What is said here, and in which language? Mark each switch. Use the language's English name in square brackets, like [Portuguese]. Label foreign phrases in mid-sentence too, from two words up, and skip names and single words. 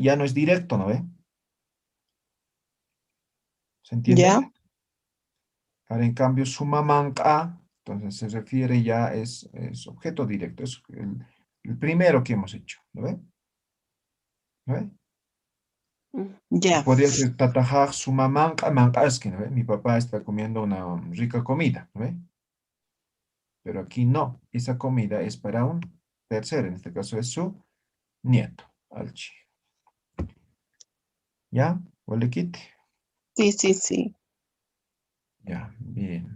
[Spanish] Ya no es directo, ¿no ve? ¿Se entiende? ya. Ahora, en cambio, sumamanca, entonces se refiere ya, es objeto directo, es el primero que hemos hecho, ¿no ve? ¿No ve? Ya. Podría ser [Aymara] tatajaj sumamanca mancaski, [Spanish] ¿no ve? Mi papá está comiendo una rica comida, ¿no ve? Pero aquí no, esa comida es para un tercero, en este caso es su nieto, alchi. ¿Ya? ¿Huele kit? Sí. Ya, bien.